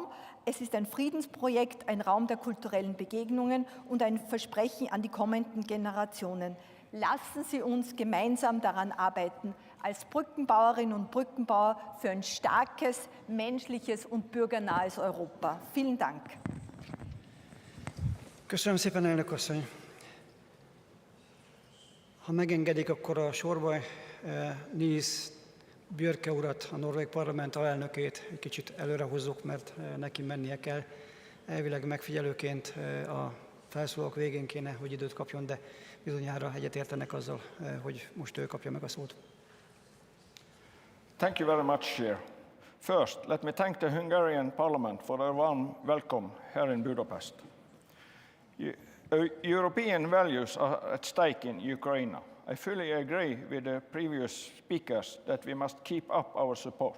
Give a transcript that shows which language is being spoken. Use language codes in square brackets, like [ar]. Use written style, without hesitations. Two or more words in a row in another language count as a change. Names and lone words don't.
[de] Es ist ein Friedensprojekt, ein Raum der kulturellen Begegnungen und ein Versprechen an die kommenden Generationen. Lassen Sie uns gemeinsam daran arbeiten, als Brückenbauerinnen und Brückenbauer für ein starkes, menschliches und bürgernahes Europa. Vielen Dank. [hu] Köszönöm szépen, elnök asszony. Ha megengedik, akkor a sorba Nils Björke urat, a norvég parlament alelnökét egy kicsit előre hozzuk, mert neki mennie kell. Elvileg megfigyelőként a felszólalók végén kéne, hogy időt kapjon, de bizonyára egyetértenek azzal, hogy most ő kapja meg a szót. [en] Thank you very much, Chair. First, let me thank the Hungarian Parliament for a warm welcome here in Budapest. European values are at stake in Ukraine. I fully agree with the previous speakers that we must keep up our support.